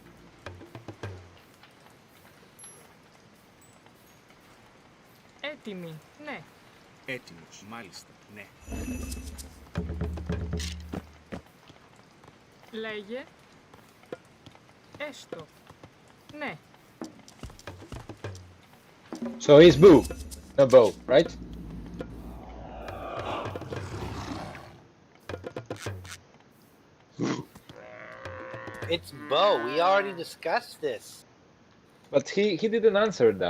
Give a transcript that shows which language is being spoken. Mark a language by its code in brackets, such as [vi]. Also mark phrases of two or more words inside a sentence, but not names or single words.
[el] Έτοιμη. Ναι. Έτοιμος, μάλιστα. Ναι. Λέγε. Έστω. Ναι. [en] So he's boo, no bow, right? It's Bo. We already discussed this. But he didn't answer that.